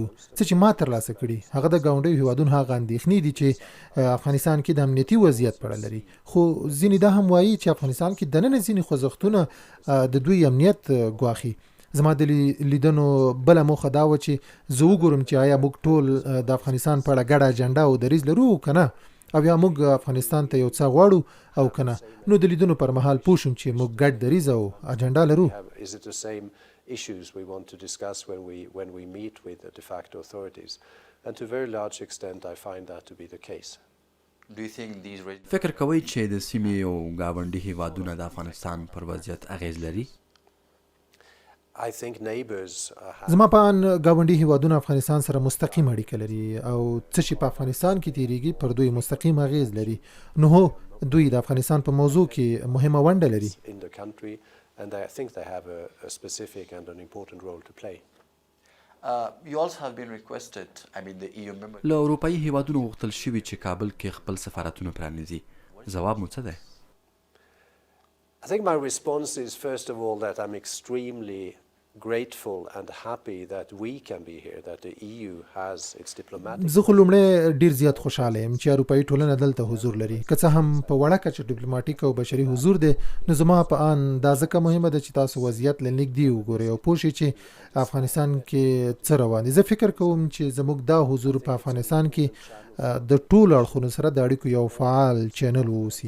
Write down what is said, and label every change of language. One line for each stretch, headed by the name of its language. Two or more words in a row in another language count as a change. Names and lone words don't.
Pashto: څه چې ما ترلاسه کړي هغه د ګاونډیو هیوادونو هغه اندېښنې دي چې افغانستان کې د امنیتي وضعیت په اړه لري، خو ځینې دا هم وایي چې افغانستان کې دننه ځینې خوځښتونه د دوی امنیت ګواښي. زما د لیدنو بله موخه دا وه چې زه وګورم چې آیا موږ ټول د افغانستان په اړه ګډه اجنډا او دریځ لرو که نه، او یا موږ افغانستان ته یو څه غواړو او که نه. نو د لیدنو پر مهال پوه شوم چې موږ ګډ دریځ او اجنډا لرو.
English: Issues we want to discuss when we meet with the de facto authorities, and to a very large extent I find that to be the case. Do you think these
Pashto: فکر کوئ چې د سیمې او ګاونډي هیوادونه د افغانستان پر وضعیت اغیز لري؟
English: I think neighbors
Pashto: زما په ان ګاونډي هیوادونه افغانستان سره مستقیم اړیکه لري او څه چې په افغانستان کې تیریږي پر دوی مستقیم اغیز لري. نو هو دوی د افغانستان په موضوع کې مهمه ونډه لري.
English: And I think they have a specific and an important role to play. You also have been requested, the EU members.
Pashto: له اروپايي هیوادونو غوښتل شوي چې کابل کې خپل سفارتونه پرانیزي. ځواب مو څه دی؟
English: I think my response is first of all that I'm extremely grateful and happy that we can be here, that the EU has its diplomatic.
Pashto: زه خو لومړی ډیر زیات خوشاله یم چې اروپايي ټولنه دلته حضور لري، که څه هم په وړه کچه ډیپلوماټیک او بشري حضور دی، نو زما په ان دا ځکه مهمه ده چې تاسو وضعیت له نږدې وګورئ او پوه شئ چې افغانستان کې څه روان دي. زه فکر کوم چې زموږ دا حضور په افغانستان کې د ټولو اړخونو سره د اړیکو یو فعال چینل واوسي.